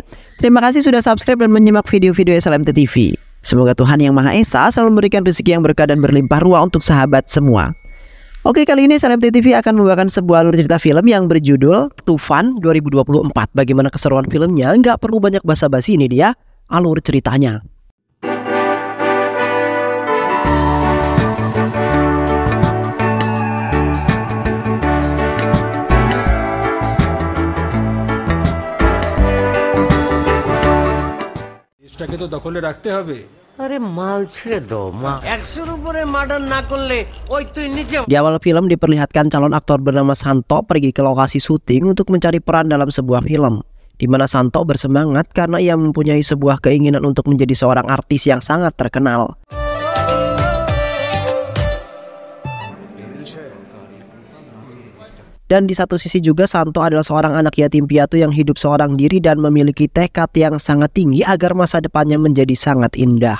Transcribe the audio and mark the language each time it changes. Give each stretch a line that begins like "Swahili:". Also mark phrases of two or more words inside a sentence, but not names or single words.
Indonesian: Terima kasih sudah subscribe dan menyimak video-video SLMT TV. Semoga Tuhan Yang Maha Esa selalu memberikan rezeki yang berkah dan berlimpah ruah untuk sahabat semua. Oke, kali ini SLMT TV akan membawakan sebuah alur cerita film yang berjudul Tufan 2024. Bagaimana keseruan filmnya? Nggak perlu banyak basa-basi, ini dia alur ceritanya.
Bangla: এটাকে তো দখলে রাখতে হবে। আরে মাল ছেড়ে দাও মা, 100-এর উপরে মার্ডার না করলে ওই তুই নিচে।
Indonesian: Di awal film diperlihatkan calon aktor bernama Santo pergi ke lokasi syuting untuk mencari peran dalam sebuah film, di mana Santo bersemangat karena ia mempunyai sebuah keinginan untuk menjadi seorang artis yang sangat terkenal. Dan di satu sisi juga Santo adalah seorang anak yatim piatu yang hidup seorang diri dan memiliki tekad yang sangat tinggi agar masa depannya menjadi sangat indah.